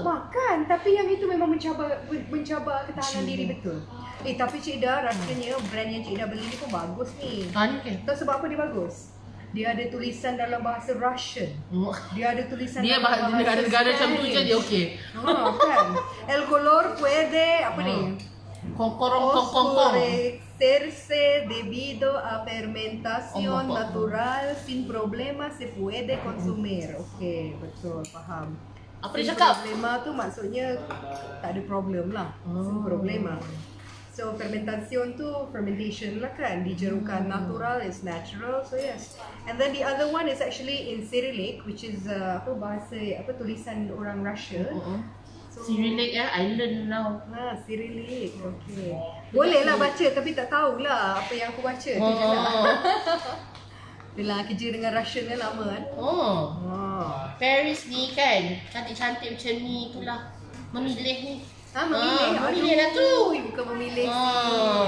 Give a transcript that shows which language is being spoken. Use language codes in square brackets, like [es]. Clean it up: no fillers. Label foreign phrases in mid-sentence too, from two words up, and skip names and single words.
[ms] Makan, tapi yang itu memang mencabar ketahanan diri betul. Tapi Cik Ida rasanya brand yang Cik Ida beli ni pun bagus ni. Ni kan. Tahu sebab apa dia bagus? Dia ada tulisan dalam bahasa Russian. Dia ada tulisan Dia dalam bahasa negara-negara macam tu je dia okey. Kan? [es] El color puede [ms] apa ni? Kongkorong. [es] Oscurecerse debido a fermentación natural sin problema se puede consumir. [ms] Okey, betul, faham. Apa dia cakap? Problema tu maksudnya tak ada problem lah. [es] Sin problema. [ms] So fermentation tu fermentation lah kan, dijerukan [en] natural is natural, so yes. And then the other one is actually in Cyrillic, which is [ms] tulisan orang Russia. [en] So, Cyrillic I learn now. Cyrillic, okay. [ms] Boleh lah baca tapi tak tahulah apa yang aku baca. Tu je lah. Yelah, kerja dengan Russian kan lama kan. Paris ni kan, cantik-cantik macam ni itulah. Memilih ni. Memilih lah tu. Bukan memilih sis.